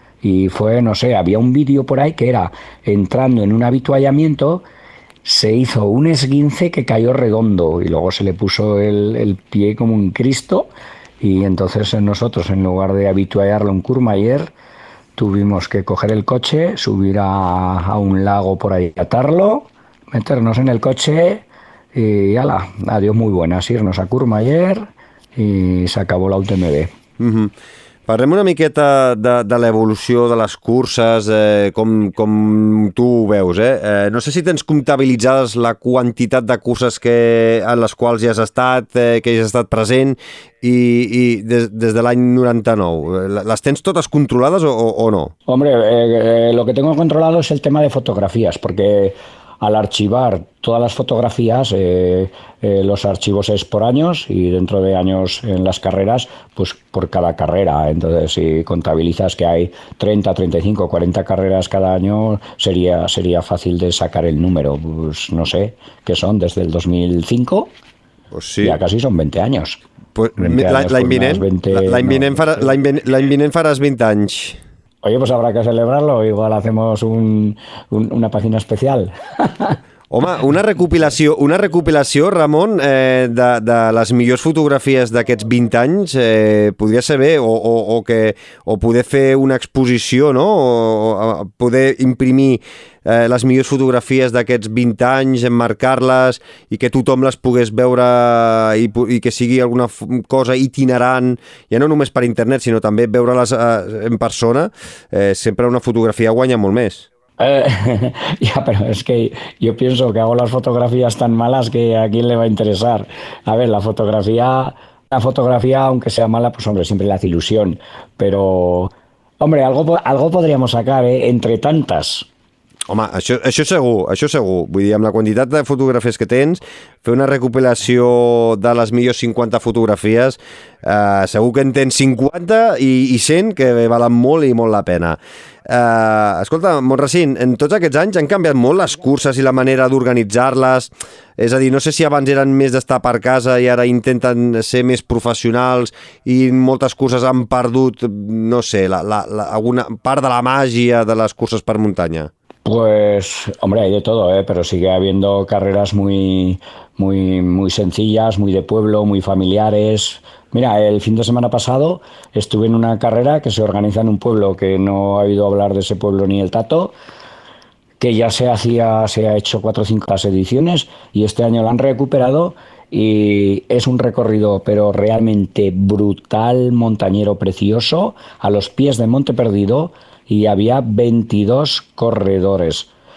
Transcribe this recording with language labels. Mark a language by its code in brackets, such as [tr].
[es] Y fue, no sé, había un vídeo por ahí que era entrando en un avituallamiento, se hizo un esguince que cayó redondo, y luego se le puso el pie como un Cristo, y entonces nosotros, en lugar de avituallarlo en Courmayeur, tuvimos que coger el coche, subir a un lago por ahí, atarlo, meternos en el coche y ala, adiós muy buenas, irnos a Courmayeur, i s'acabó la UTMB. [ca] Parlem una miqueta de l'evolució de les curses, com tu ho veus. No sé si tens comptabilitzades la quantitat de curses en les quals ja has estat, que ja has estat present, i des de l'any 99. ¿Las tens totes controlades o no? [es] Hombre, lo que tengo controlado es el tema de fotografías, porque al archivar todas las fotografías, los archivos es por años y dentro de años en las carreras, pues por cada carrera. Entonces, si contabilizas que hay 30, 35, 40 carreras cada año, sería fácil de sacar el número. Pues no sé, ¿qué son? Desde el 2005, pues sí. Ya casi son 20 años. [ca] Pues l'any vinent faràs 20 anys. [es] Oye, pues habrá que celebrarlo, igual hacemos una página especial. [ca] Home, una recopilació, Ramon, de les millors fotografies d'aquests 20 anys, podria ser bé, o poder fer una exposició, no? O poder imprimir les millors fotografies d'aquests 20 anys, emmarcar-les i que tothom les pogués veure i que sigui alguna cosa itinerant, ja no només per internet, sinó també veure-les en persona. Sempre una fotografia guanya molt més. [es] Ya, pero es que yo pienso que hago las fotografías tan malas que a quién le va a interesar. A ver, la fotografía, aunque sea mala, pues hombre, siempre le hace ilusión. Pero, hombre, algo podríamos sacar, entre tantas. [ca] Home, això segur. Vull dir, amb la quantitat de fotografies que tens, fer una recopilació de les millors 50 fotografies, segur que en tens 50 i 100 que valen molt i molt la pena. Escolta, Montracín, en tots aquests anys han canviat molt les curses i la manera d'organitzar-les. És a dir, no sé si abans eren més d'estar per casa i ara intenten ser més professionals i moltes curses han perdut, no sé, alguna part de la màgia de les curses per muntanya. [es] Pues, hombre, hay de todo, pero sigue habiendo carreras muy sencillas, muy de pueblo, muy familiares. Mira, el fin de semana pasado estuve en una carrera que se organiza en un pueblo que no ha oído hablar de ese pueblo ni el tato, que ya se ha hecho 4 o 5 ediciones y este año la han recuperado y es un recorrido pero realmente brutal, montañero precioso, a los pies de Monte Perdido, y había 22 corredores.